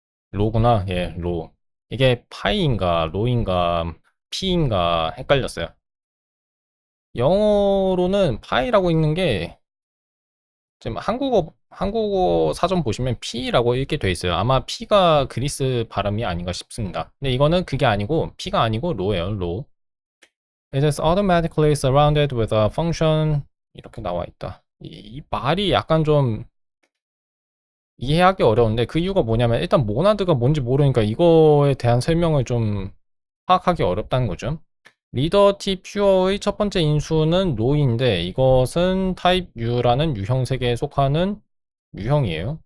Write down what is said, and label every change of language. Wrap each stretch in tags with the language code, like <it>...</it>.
<ko>로구나. 예, 로. 이게 파이인가 로인가 피인가 헷갈렸어요. 영어로는 파이라고 읽는 게 지금 한국어 사전 보시면 P라고 읽게 돼 있어요. 아마 P가 그리스 발음이 아닌가 싶습니다. 근데 이거는 그게 아니고 P가 아니고 로예요. 로.</ko> <en>It is automatically surrounded with a function.</en> <ko>이렇게 나와 있다. 이 말이 약간 좀 이해하기 어려운데 그 이유가 뭐냐면 일단 모나드가 뭔지 모르니까 이거에 대한 설명을 좀 파악하기 어렵다는 거죠. 리더 T 퓨어의 첫 번째 인수는 로인데 이것은 타입 U라는 유형 세계에 속하는 유형이에요.</ko>